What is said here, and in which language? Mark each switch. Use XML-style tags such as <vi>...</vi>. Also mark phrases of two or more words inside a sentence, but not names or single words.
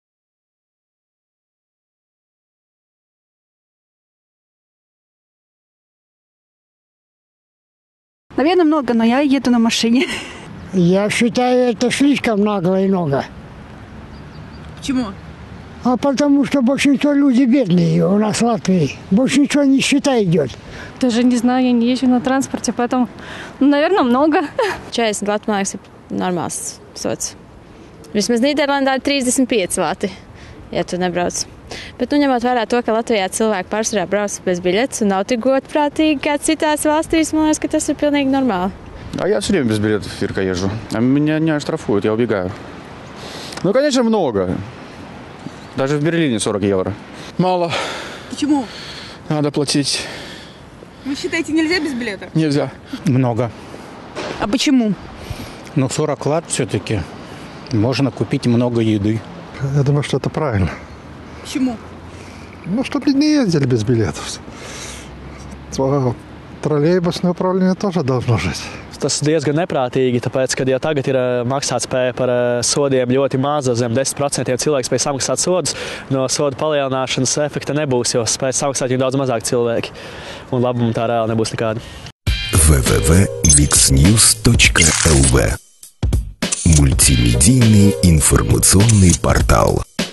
<ru>Наверное, много, но я еду на машине. Я считаю, это слишком нагло и много. Почему? А потому что большинство людей бедные у нас в Латвии. Большинство нищета идет. Даже не знаю, я не езжу на транспорте, поэтому, наверное, много.</ru> <lv>40 lati, man liekas, ir normāls sots. Vismaz Nīderlandē ir 35 lati, ja tu nebrauc. Bet, ņemot vērā to, ka Latvijā cilvēki pārsvarā brauc bez biļetes un nav tik godprātīgi kā citās valstīs, man liekas, ka tas ir pilnīgi normāli.</lv> <ru>А я все время без билетов, Ирка, езжу. А меня не оштрафуют, я убегаю. Ну, конечно, много. Даже в Берлине 40 евро. Мало. Почему? Надо платить. Вы считаете, нельзя без билета? Нельзя. Много. А почему? 40 лат все-таки. Можно купить много еды. Я думаю, что это правильно. Почему? Чтобы не ездили без билетов. Троллейбусное управление тоже должно жить.</ru> <lv>Tas diezgan neprātīgi, tāpēc, ka jau tagad ir maksātspēja par sodiem ļoti maza, zem 10% cilvēki spēj samaksāt sodus. No sodu palielināšanas efekta nebūs, jo spēj samaksāt jau daudz mazāk cilvēki. Un labuma tā reāli nebūs nekāda.</lv> <ru>www.lixnews.lv Мультимедийный информационный портал.</ru>